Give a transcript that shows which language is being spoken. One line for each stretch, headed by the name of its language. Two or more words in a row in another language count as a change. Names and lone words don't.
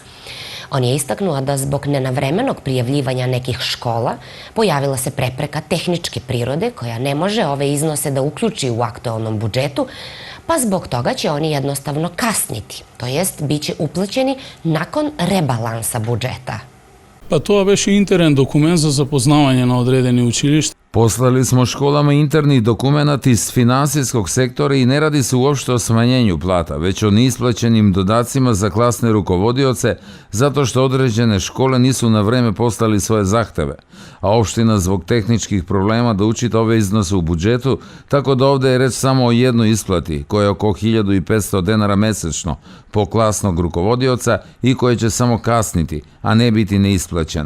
Serbian: On je istaknuo da zbog nenavremenog prijavljivanja nekih škola pojavila se prepreka tehničke prirode koja ne može ove iznose da uključi u aktualnom budžetu, pa zbog toga će oni jednostavno kasniti, to jest bit će uplaćeni nakon rebalansa budžeta.
Macedonian: Pa тоа беше интерен документ за запознавање на одредени училишта.
Serbian: Poslali smo školama interni dokumenat iz finansijskog sektora i ne radi se uopšte o smanjenju plata, već o neisplaćenim dodacima za klasne rukovodioce zato što određene škole nisu na vreme poslali svoje zahteve, a opština zbog tehničkih problema da učita ove iznose u budžetu, tako da ovde je reč samo o jednoj isplati, koja je oko 1500 dinara mesečno po klasnog rukovodioca i koja će samo kasniti, a ne biti neisplaćena.